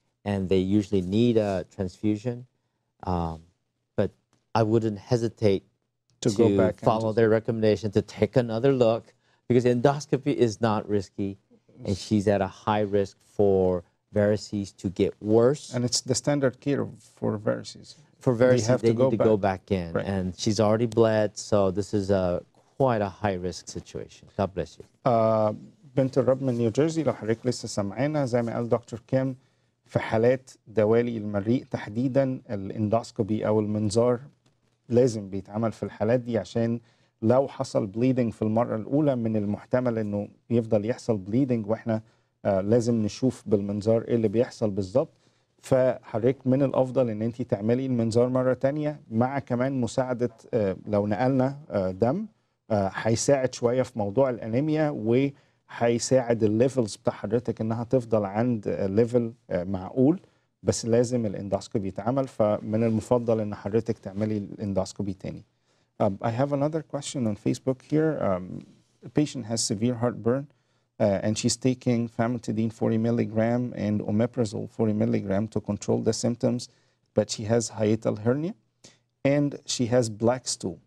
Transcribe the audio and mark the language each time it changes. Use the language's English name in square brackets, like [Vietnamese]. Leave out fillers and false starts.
[English] And they usually need a transfusion. But I wouldn't hesitate to go back follow their recommendation to take another look, because endoscopy is not risky, and she's at a high risk for varices to get worse. And it's the standard care for varices. For varices, they need to go back in. Right. And she's already bled, so this is quite a high-risk situation. God bless you. [Arabic] بنت الرب من نيوجيرسي، لو حضرتك لسه سامعانا، زي ما قال دكتور كيم، في حالات دوالي المريء تحديدا الاندوسكوبي أو المنظار لازم بيتعمل في الحالات دي، عشان لو حصل بليدنج في المرة الأولى من المحتمل إنه يفضل يحصل بليدنج، وإحنا لازم نشوف بالمنظار إيه اللي بيحصل بالظبط. فحضرتك من الأفضل إن أنت تعملي المنظار مرة تانية، مع كمان مساعدة لو نقلنا دم هيساعد شوية في موضوع الأنيميا، وهيساعد الليفلز بتاع حضرتك إنها تفضل عند ليفل معقول. بس لازم الاندوسكوبي يتعمل، فمن المفضل إن حضرتك تعملي الاندوسكوبي تاني. [English] I have another question on Facebook here. A patient has severe heartburn, and she's taking famotidine 40 milligram and omeprazole 40 milligram to control the symptoms, but she has hiatal hernia, and she has black stool.